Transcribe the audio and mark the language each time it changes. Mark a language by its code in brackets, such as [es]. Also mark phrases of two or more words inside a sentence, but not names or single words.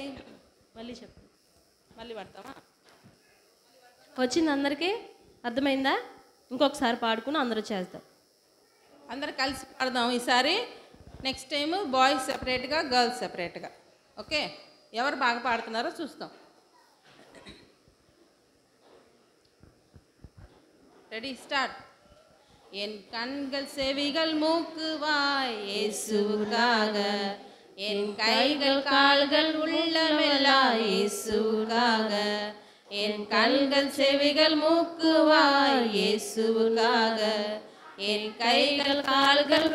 [te] మళ్ళీ చెప్పండి మళ్ళీ పడతామా వచ్చింది అందరికీ అర్థమైందా ఇంకొకసారి పాడుకుని అందరూ చేద్దాం అందరు కలిసి పాడదాం ఈసారి [en] next time boys [te] సెపరేట్గా గర్ల్స్ సెపరేట్గా ఓకే ఎవరు బాగా పాడుతున్నారో చూస్తాం [en] ready start [ta] என் கண்கள் செவிகள் மூக்கு வாய் இயேசுவுக்காக என் கைகள் கால்கள் உள்ளமெல்லாம் இயேசுவுக்காக என் கண்கள் செவிகள் மூக்கு வாய் இயேசுவுக்காக என் கைகள் கால்கள்